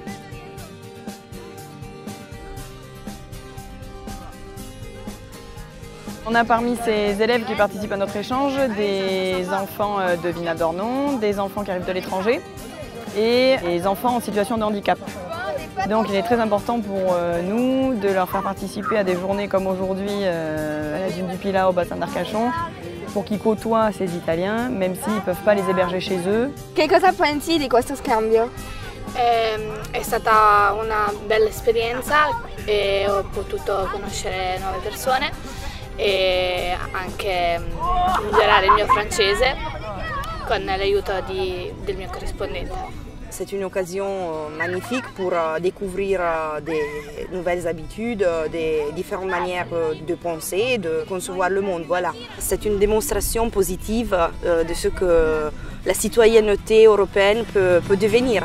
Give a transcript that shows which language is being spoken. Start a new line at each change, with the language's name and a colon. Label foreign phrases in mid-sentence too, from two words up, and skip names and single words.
French: On a parmi ces élèves qui participent à notre échange des enfants de Villeneuve-d'Ornon, des enfants qui arrivent de l'étranger et des enfants en situation de handicap. Donc il est très important pour nous de leur faire participer à des journées comme aujourd'hui à la dune du Pilat au bassin d'Arcachon pour qu'ils côtoient ces Italiens, même s'ils ne peuvent pas les héberger chez eux.
Italian: Che cosa pensi di questo scambio? È stata una bella esperienza e ho potuto conoscere nuove persone e anche migliorare il mio francese con l'aiuto del mio corrispondente.
French: C'est une occasion magnifique pour découvrir des nouvelles habitudes, des différentes manières de penser, de concevoir le monde. Voilà. C'est une démonstration positive de ce que la citoyenneté européenne peut devenir.